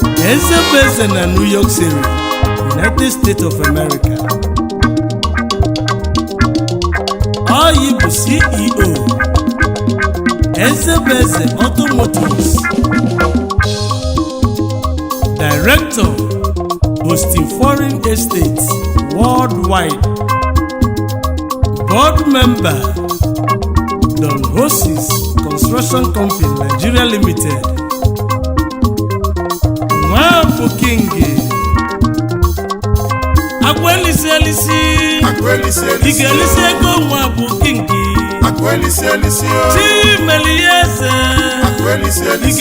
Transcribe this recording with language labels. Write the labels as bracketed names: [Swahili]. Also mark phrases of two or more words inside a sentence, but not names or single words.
[Igbo] Eze bụ eze na New York City, United States of America. Ọ yi bụ C E O, Ezebeze Automotives, Director, Boston Foreign Estates Worldwide, [English] Board Member, [Igbo] Don Hosis Construction Company Nigeria Limited, Nwafọ King, Akụ elisi elisi. Akụ elisi elisi. Ị ga-elisi ego nwa bụ kinki. Akụ elisi elisi o. Chi meli ya eze. Akụ elisi elisi.